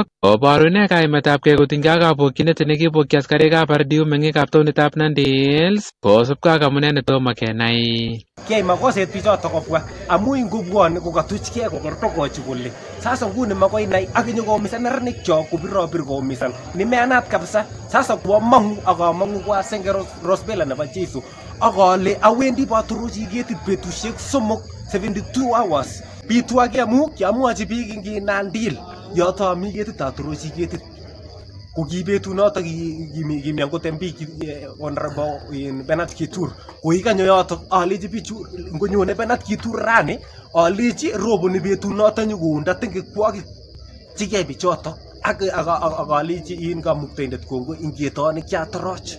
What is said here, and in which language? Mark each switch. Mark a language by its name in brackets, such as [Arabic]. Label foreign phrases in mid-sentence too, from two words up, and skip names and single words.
[Kalenjin] Oboru ine kaimetabkei kotinygei ak kabokyinet nekibokyi askarikab RDU meng'ikab taonitab Nandi Hills kosubkei ak amune netomo kenai. Kiyai makoset bichotok kobwa amu ingobwoni kokatuchkei kokortokochi kole sasa nguni makoi nai ak inyokomisan neranikchok kopirobir koumisan nimeanat kabisa. Sasa koamang'u akamang'u kwa senge Rospela nebo Jeiso akale awendi baturochi ketit betusiek 72 hours. Bitu ake amu kiamwochi biik ing Nandil yoto mi ketit aturochi ketit. Ko ki betunoto kimi angot MP Honorable Bernard Kitur ko ikanyo yoto alechi bichu ngonyone Bernard Kitur rani alechi roboni betunoto nyikounda tengekwokik chikei bichoto ak alechi in kamuktaindet kongo ingetonik chatoroch.